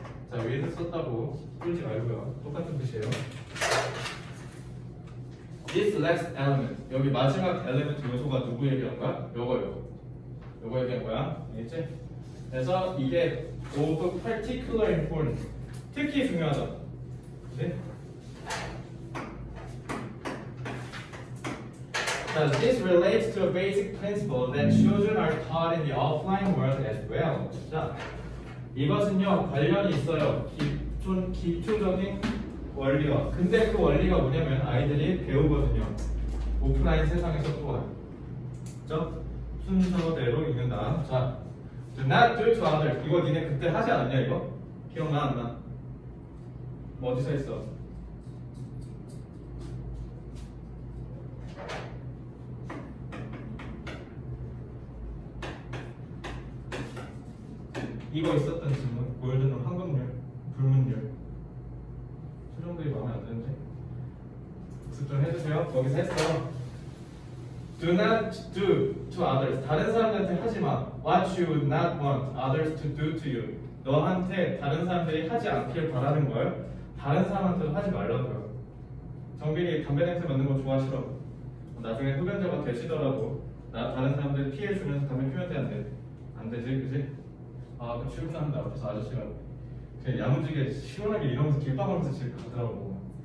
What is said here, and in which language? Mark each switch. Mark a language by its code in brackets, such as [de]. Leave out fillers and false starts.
[ko] 자, 위에서 썼다고 끌지 말고요. 똑같은 뜻이에요. [en] This last element. [ko] 여기 마지막 엘리멘트 요소가 누구 얘기한 거야? 요거 얘기한 거야. 알겠지? 그래서 이게 [en] of particular importance. [ko] 특히 중요하다. 네? [en] 자, this relates to a basic principle that children are taught in the offline world as well. [ko] 자, 이것은요 관련이 있어요. 기초적인 원리와. 근데 그 원리가 뭐냐면 아이들이 배우거든요. 오프라인 세상에서 또한. 그죠? 순서대로 읽는다. [en] 자, do not do to others. [ko] 이거 니네 그때 하지 않았냐 이거? 기억나 안 나? 뭐 어디서 했어? 이거 있었던 질문. 골든룰, 황금률, 불문율. 수정들이 마음에 안 드는데? 복습 좀 해주세요. 거기서 했어. [en] Do not do to others. [ko] 다른 사람들한테 하지 마. [en] What you would not want others to do to you. [ko] 너한테 다른 사람들이 하지 않길 바라는 걸 다른 사람한테도 하지 말라고요. 정빈이 담배 냄새 맡는 거 좋아하시러. 나중에 흡연자가 되시더라도 나 다른 사람들 피해 주면서 담배 피우면 안 돼. 안 되지, 그지? 아, 그 출근하는데 앞에서 아저씨가 그냥 야무지게 시원하게 이러면서 길바가면서 집 가더라고.